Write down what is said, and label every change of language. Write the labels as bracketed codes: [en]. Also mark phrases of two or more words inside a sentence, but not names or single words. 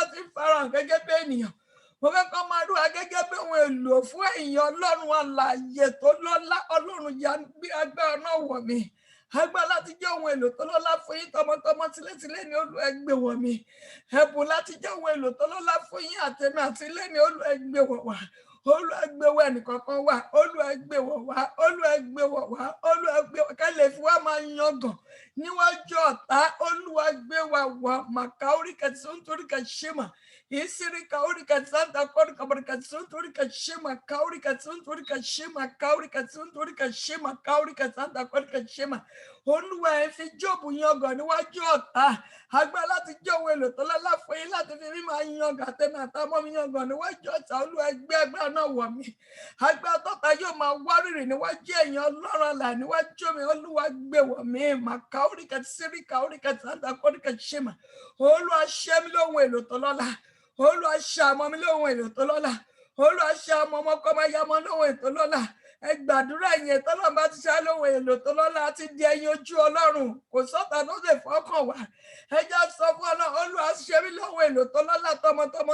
[yo] ti farahàn gẹ́gẹ́ bí ènìyàn mo fẹ́ kọ́ máa rúwa gẹ́gẹ́ bí ohun èlò fún èèyàn Ọlọ́run alààyè tó lọ́lá Ọlọ́run ya gbé agbára náà wọ̀ mí agbára láti jẹ́ ohun èlò tó lọ́lá fún yín tọmọtọmọ tilétilé ní Olúwa gbé wọ̀ mí ẹ̀bùn láti jẹ́ ohun èlò tó lọ́lá fún yín àtẹ̀mí àti ilé mi Olúwa gbé wọ̀ wá Olúwa gbé wọ̀ ẹnìkọ̀ọ̀kan wá Olúwa gbé wọ̀ wá Olúwa gbé wọ̀ wá Olúwa gbé wọ̀ ká lè fi wá máa yangàn níwájú ọ̀tá Olúwa gbé wa wá màkàórí kẹsàn-án nítorí kẹsàn-án Isiri kauri kasanta kori kabari kasuntori kashima kauri kasuntori kashima kauri kasuntori kashima kauri kasanta kori kashima Olúwa ẹ fi Jóòbù yangàn níwájú ọ̀tá agbára láti jẹ́ ohun èlò tó lọ́lá fún yín láti fi mí máa yangàn àtẹ̀mí àtàmọ́ mi yangàn níwájú ọ̀tá Olúwa gbé agbára náà wọ̀ mí agbára tọ́ta yóò máa wárìrì níwájú ẹ̀yin Ọlọ́run àlà níwájú mi Olúwa gbé wọ̀ mí màkàórí kasiri kauri kasanta kori kashima Olúwa ṣe mí lóhun èlò tó lọ́lá Olúwa ṣe àmọ́ mi lóhun èlò tó lọ́lá Olúwa ṣe àmọ́ ọmọ kọ́ máa yá mọ́ lóhun èlò tó lọ́lá ẹ gbàdúrà yẹn tọ́lọ́run bá ti ṣá lóhun èlò tó lọ́lá àti di ẹyin ojú Ọlọ́run kò sọ́ta ló lè fọ́kàn wá ẹ já sọ fún Ọlọ́run Olúwa ṣe mí lóhun èlò tó lọ́lá tọmọtọmọ